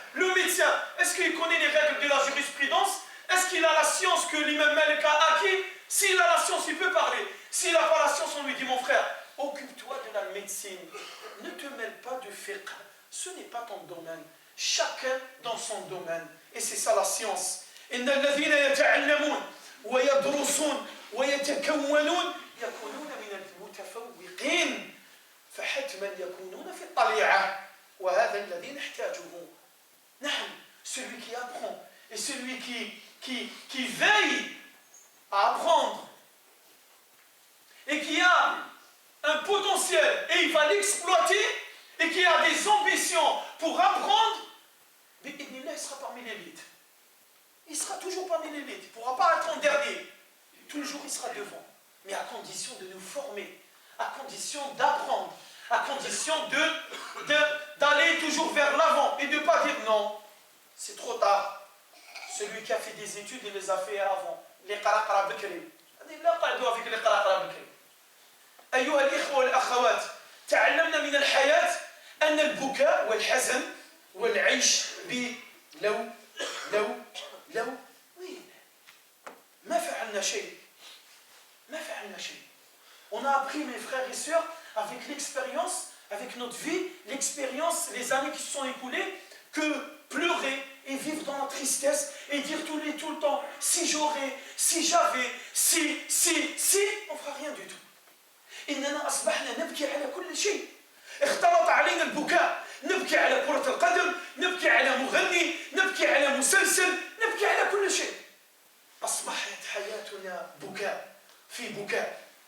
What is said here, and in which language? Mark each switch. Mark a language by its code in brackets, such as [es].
[fr] Le médecin, est-ce qu'il connaît les règles de la jurisprudence? Est-ce qu'il a la science que l'imam Malik a acquis? S'il a la science, il peut parler. S'il n'a pas la science, on lui dit, mon frère, occupe-toi de la médecine. Ne te mêle pas de fiqh. Ce n'est pas ton domaine. Chacun dans son domaine. Et c'est ça la science. [ar] إن الذين يتعلمون ويدرسون ويتكونون يكونون من المتفوقين فحتما يكونون في الطليعة وهذا الذي نحتاجه. [fr] نعم, celui qui apprend et celui qui veille à apprendre et qui a un potentiel et il va l'exploiter, et qui a des ambitions pour apprendre, mais il sera parmi l'élite. Il sera toujours parmi l'élite. Il ne pourra pas être en dernier. Toujours il sera devant. Mais à condition de nous former, à condition d'apprendre, à condition d'aller toujours vers l'avant et de ne pas dire non, c'est trop tard. Celui qui a fait des études, il les a fait avant. Les [ar] qaraqara bikri. لا قعدوا [fr] avec les [ar] qaraqara bikri. أيها الإخوة والأخوات، تعلمنا من الحياة أن البكاء والحزن والعيش بلو وين ما فعلنا شيء. [fr] On a appris, mes frères et sœurs, avec l'expérience, avec notre vie, l'expérience, les années qui se sont écoulées, que pleurer et vivre dans la tristesse et dire tout le temps, si j'aurais, si j'avais, si, on ne fera rien du tout. [ar] إننا أصبحنا نبكي على كل شيء. اختلط علينا البكاء، نبكي على كرة القدم، نبكي على مغني، نبكي على مسلسل، نبكي على كل شيء. أصبحت حياتنا بكاء في بكاء.